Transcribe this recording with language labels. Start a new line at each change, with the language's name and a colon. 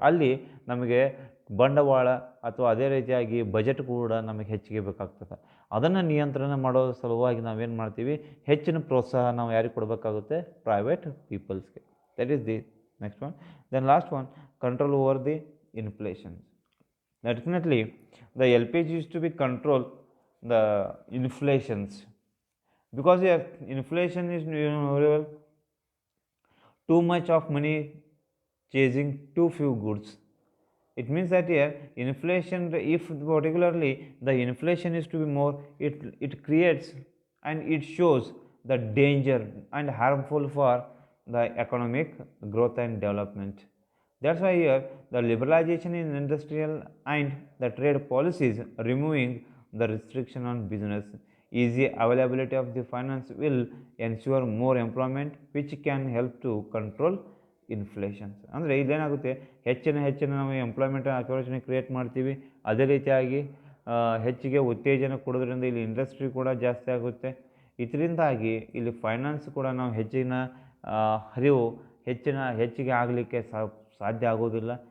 Kannada: ಅಲ್ಲಿ ನಮಗೆ ಬಂಡವಾಳ ಅಥವಾ ಅದೇ ರೀತಿಯಾಗಿ ಬಜೆಟ್ ಕೂಡ ನಮಗೆ ಹೆಚ್ಚಿಗೆ ಬೇಕಾಗ್ತದೆ. ಅದನ್ನು ನಿಯಂತ್ರಣ ಮಾಡೋ ಸಲುವಾಗಿ ನಾವೇನು ಮಾಡ್ತೀವಿ, ಹೆಚ್ಚಿನ ಪ್ರೋತ್ಸಾಹ ನಾವು ಯಾರಿಗೆ ಕೊಡಬೇಕಾಗುತ್ತೆ, private ಪೀಪಲ್ಸ್ಗೆ.
English: That is the next one. Then last one, control over the inflation. Definitely the LPG is to be control the inflations, because inflation is too much of money chasing too few goods. It means that here inflation, if particularly the inflation is to be more, it creates and it shows the danger and harmful for the economic growth and development. That's why here the liberalization in industrial and the trade policies, removing the restriction on business, easy availability of the finance will ensure more employment, which can help to control inflations.
Kannada: ಅಂದರೆ ಇದೇನಾಗುತ್ತೆ, ಹೆಚ್ಚಿನ ನಾವು employment opportunity create ಮಾಡ್ತೀವಿ. ಅದೇ ರೀತಿಯಾಗಿ ಹೆಚ್ಚಿಗೆ ಉತ್ತೇಜನ ಕೊಡೋದ್ರಿಂದ ಇಲ್ಲಿ ಇಂಡಸ್ಟ್ರಿ ಕೂಡ ಜಾಸ್ತಿ ಆಗುತ್ತೆ. ಇದರಿಂದಾಗಿ ಇಲ್ಲಿ ಫೈನಾನ್ಸ್ ಕೂಡ ನಾವು ಹೆಚ್ಚಿನ ಹರಿವು ಹೆಚ್ಚಿಗೆ ಆಗಲಿಕ್ಕೆ ಸಾಧ್ಯ ಆಗೋದಿಲ್ಲ.